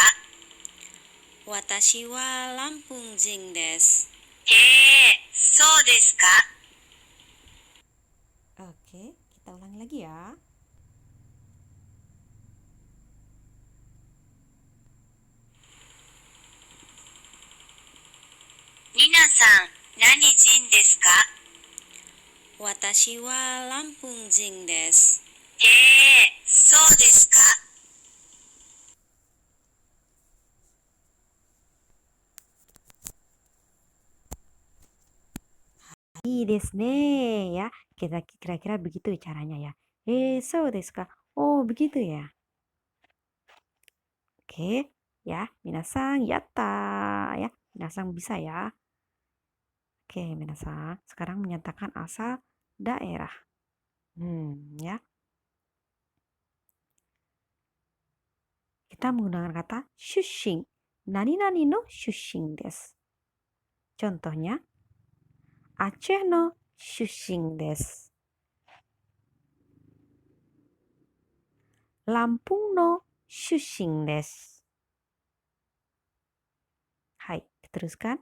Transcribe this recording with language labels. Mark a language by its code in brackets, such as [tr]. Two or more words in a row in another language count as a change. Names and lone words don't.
[ja] Watashi wa Lampung jin desu. そうですか? [id] Oke, kita ulangi lagi ya. [ja] 皆さん、何人ですか? Watashi wa Lampung jin desu. そうですか? いいですね ya. [id] Kita kira-kira begitu caranya ya. [ja] そうですか? [id] Oh, begitu ya. Oke, ya, [ja] みなさんやった [id] ya. Minasang bisa ya. Oke, minasang. Sekarang menyatakan asal daerah. Ya. Kita menggunakan kata shushin. [ja] 何々の出身です. Contohnya, Acehの出身です. Lampung no shushin desu. [id] Hai, teruskan.